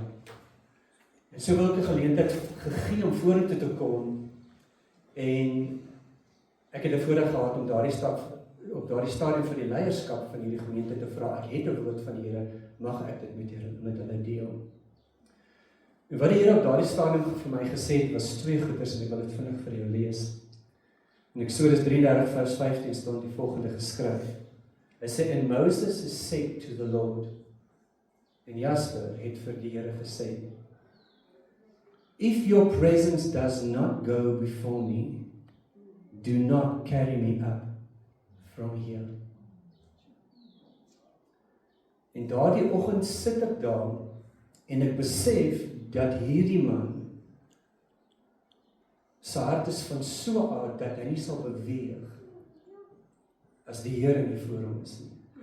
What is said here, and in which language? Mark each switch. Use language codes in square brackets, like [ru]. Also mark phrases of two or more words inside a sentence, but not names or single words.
[af] En so wil ek 'n geleentheid gegee om vorentoe te kom, en ek het 'n voorreg gehad om op daardie stadium van die leierskap van hierdie gemeente te vra. Ek het 'n woord van die Here, mag ek dit met hulle deel? En wat die Here op daardie stadium vir my gesê het, was twee goeders en ek wil dit vinnig vir jou lees. In Eksodus 33 vers 15 staan die volgende geskryf. Hy sê, [en] and Moses said to the Lord, [af] en Jasper het vir die Here gesê, [en] if your presence does not go before me, do not carry me up from here. [af] En daardie oggend sit ek daar en ek besef dat hierdie man sy hart is van so aard dat hy nie sal beweeg as die Here nie voor hom is nie.